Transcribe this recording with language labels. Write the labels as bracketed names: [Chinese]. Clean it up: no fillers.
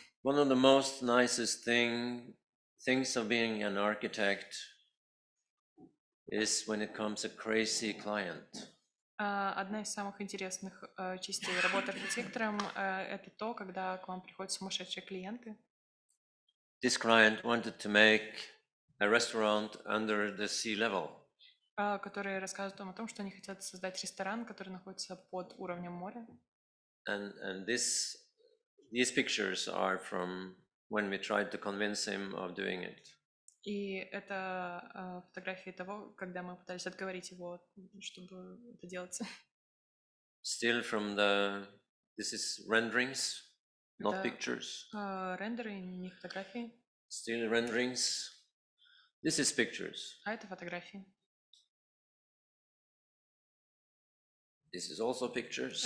[English] One of the most nicest things of being an architect is when it comes a crazy client. [Russian] Одна из самых интересных частей работы архитектором это то, когда к вам приходят сумасшедшие клиенты. [English] This client wanted to make a restaurant under the sea level. [Russian] Которые рассказывают вам о том, что они хотят создать ресторан, который находится под уровнем моря. [English] And these pictures are from when we tried to convince him of doing it. [Russian] И это фотографии того, когда мы пытались отговорить его, чтобы это делать. [English] Still from this is renderings, not pictures. [Russian] Рендеры, не фотографии. [English] Still renderings. This is pictures. [Russian] А это фотографии. [English] This is also pictures.